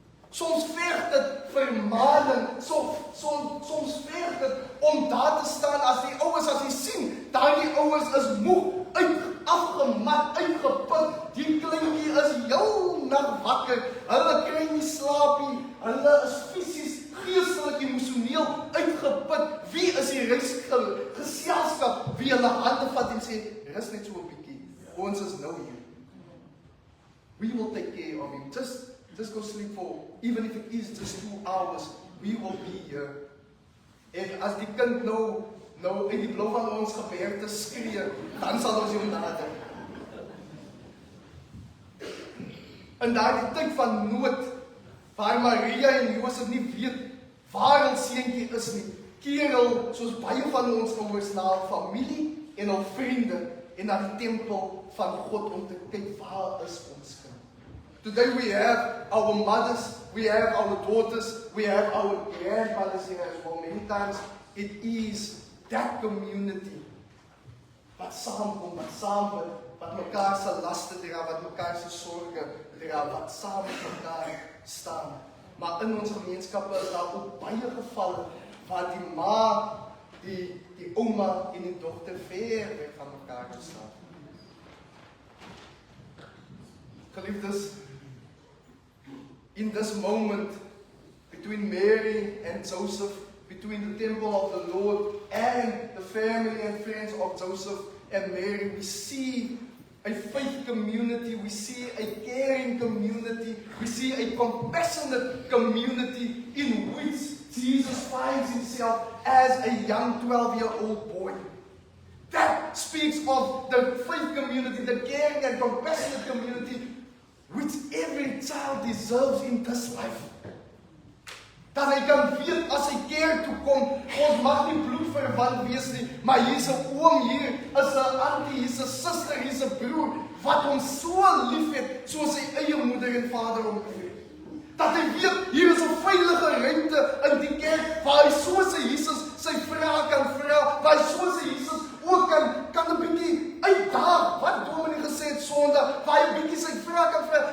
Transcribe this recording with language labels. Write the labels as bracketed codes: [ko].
[af] Soms verg dit vermaning, soms verg dit om daar te staan as die ouers, as jy sien, daardie ouers is moeg, afgemat, uitgeput, die kleintjie is heel nag wakker, hulle kry nie slaap nie, hulle is fisies, geestelik, emosioneel uitgeput. Wie is die reisgeselskap wie hulle hande vat en sê, rus net so 'n bietjie, ons is nou hier. [en] We will take care of him. Just go sleep for, even if it is just 2 hours, we will be here. [af] En as die kind nou in die blou van ons gebeurte skree, dan sal ons hom nader. In daardie tyd van nood, waar Maria en Josef nie weet waar hul seentjie is nie, keer hul, soos baie van ons ouers, na hul familie en hul vriende en na die tempel van God om te kyk waar is ons kind. [en] Today we have our mothers, we have our daughters, we have our grandmothers here as well. Many times it is that community [af] wat saamkom, wat saam bid, wat mekaar se laste dra, wat mekaar se sorge dra, wat saam met mekaar staan. Maar in ons gemeenskappe is daar ook baie gevalle waar die ma, die ouma en die dogter ver weg van mekaar staan. [en] Geliefdes, in this moment between Mary and Joseph, between the temple of the Lord and the family and friends of Joseph and Mary, we see a faith community, we see a caring community, we see a compassionate community in which Jesus finds himself as a young 12-year-old boy. That speaks of the faith community, the caring and compassionate community which every child deserves in this life. [af] Dat hy kan weet as hy kerk toe kom, ons mag nie bloedverwant wees nie, maar hier is 'n oom, hier is 'n auntie, hier is 'n suster, hier is 'n broer, wat ons so lief het, soos sy eie moeder en vader hom liefhet. Dat hy weet, hier is 'n veilige ruimte in die kerk, waar hy soos Jesus sy vrae kan vra, waar hy soos Jesus ook kan 'n bietjie uitdaag, wat Dominee gesê het Sondag, waar hy 'n bietjie sy vrae kan vra.